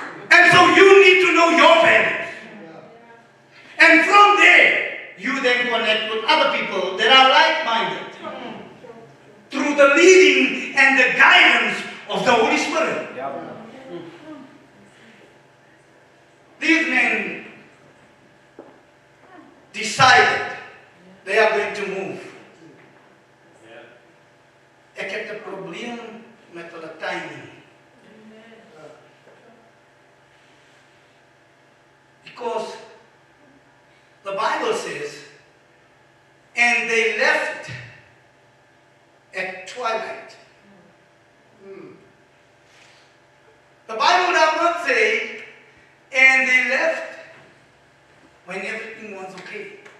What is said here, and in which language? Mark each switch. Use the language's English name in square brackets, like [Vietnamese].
[English] And so you need to know your values. And from there, you then connect with other people that are like-minded through the leading and the guidance of the Holy Spirit. These men decided they are going to move. [Afrikaans] Ek het 'n probleem met hulle timing. [English] Because the Bible says, and they left at twilight. The Bible does not say, and they left when everything was okay.